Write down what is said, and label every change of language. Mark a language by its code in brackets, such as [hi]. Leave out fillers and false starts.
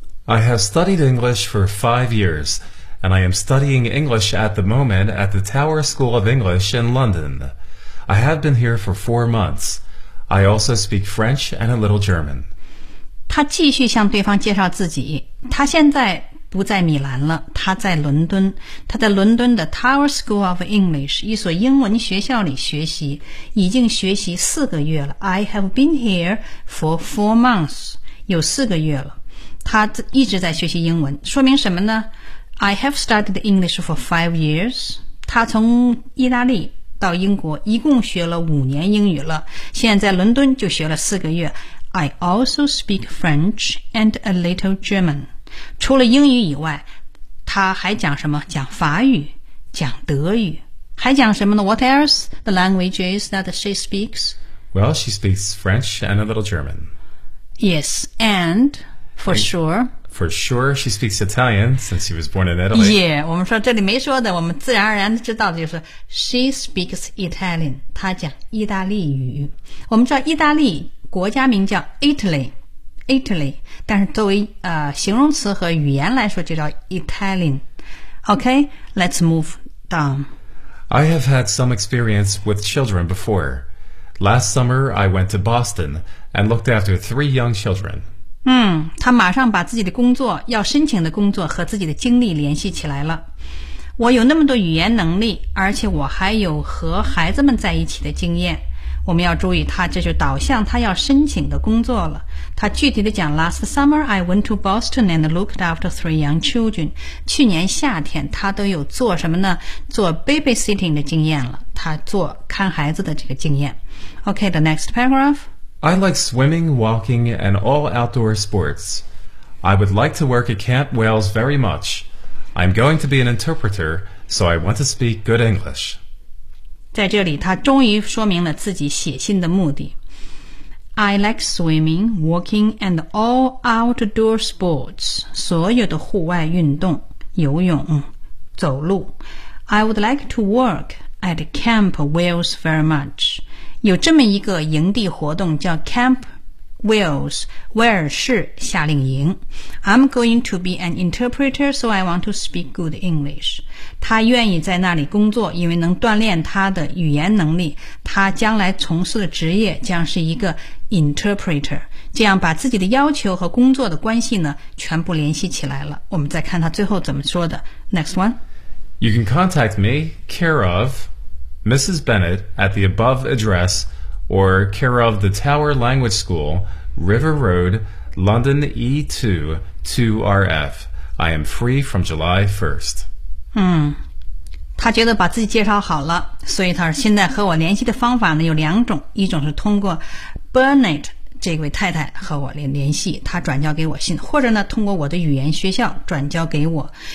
[en] I have studied English for 5 years, and I am studying English at the moment at the Tower School of English in London. I have been here for 4 months. I also speak French and a little German. [zh] 他继续向对方介绍自己。他现在不在米兰了，他在伦敦。他在伦敦的 Tower School of English， 一所英文学校里学习，已经学习4个月了。 [en] I have been here for 4 months， [zh] 有4个月了。他一直在学习英文，说明什么呢 ？ [en] I have studied English for 5 years. [zh] 他从意大利到英国一共学了5年英语了，现在伦敦就学了4个月。 [en] I also speak French and a little German. [zh] 除了英语以外，他还讲什么？讲法语，讲德语，还讲什么呢 ？ [en] What else the languages that she speaks? Well, she speaks French and a little German. Yes, and for sure. For sure, she speaks Italian since she was born in Italy. [zh] Yeah, 我们说这里没说的，我们自然而然知道的就是 [en] she speaks Italian. [zh] 她讲意大利语。我们知道意大利国家名叫 Italy, 但是作为形容词和语言来说就叫 Italian. [en] Okay, let's move down. I have had some experience with children before. Last summer, I went to Boston and looked after 3 young children. [zh] 他马上把自己的工作要申请的工作和自己的经历联系起来了。我有那么多语言能力，而且我还有和孩子们在一起的经验。我们要注意他这就导向他要申请的工作了。他具体的讲 [en] Last summer I went to Boston and looked after 3 young children. [zh] 去年夏天他都有做什么呢？做 babysitting 的经验了，他做看孩子的这个经验。 [en] OK, the next paragraph I like swimming, walking, and all outdoor sports. I would like to work at Camp Wales very much. I'm going to be an interpreter, so I want to speak good English. [zh] 在这里，他终于说明了自己写信的目的。 [en] I like swimming, walking, and all outdoor sports. [zh] 所有的户外运动，游泳，走路。 [en] I would like to work at Camp Wales very much. [zh] 有这么一个营地活动叫 Camp Wales, 威尔士夏令营。 [en] I'm going to be an interpreter, so I want to speak good English. [zh] 他愿意在那里工作，因为能锻炼他的语言能力。他将来从事的职业将是一个 interpreter, 这样把自己的要求和工作的关系呢，全部联系起来了。我们再看他最后怎么说的。 [en] Next one. You can contact me, care of... Mrs. Bennett at the above address or care of the Tower Language School, River Road, London E2-2RF. I am free from July 1st. [zh] 他觉得把自己介绍好了，所以他现在和我联系的方法呢有两种，一种是通过 Bennett 这位太太和我联系，他转交给我信，或者呢通过我的语言学校转交给我。